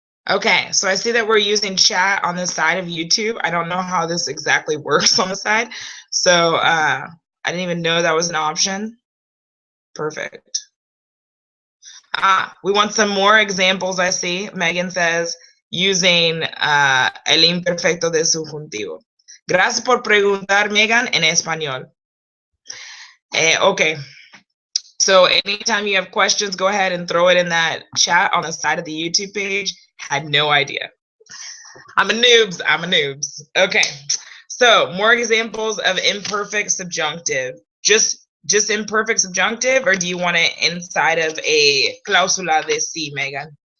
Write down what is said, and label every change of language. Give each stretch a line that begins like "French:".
English: Okay, so I see that we're using chat on the side of YouTube. I don't know how this exactly works on the side. So I didn't even know that was an option. Perfect. We want some more examples, I see. Megan says, using
Spanish: el imperfecto de subjuntivo. Gracias por preguntar, Megan, en español.
English: Okay. So anytime you have questions, go ahead and throw it in that chat on the side of the YouTube page. Had no idea. I'm a noobs. Okay. So more examples of imperfect subjunctive. Just imperfect subjunctive, or do you want it inside of a
Spanish: cláusula de sí,
English: Megan?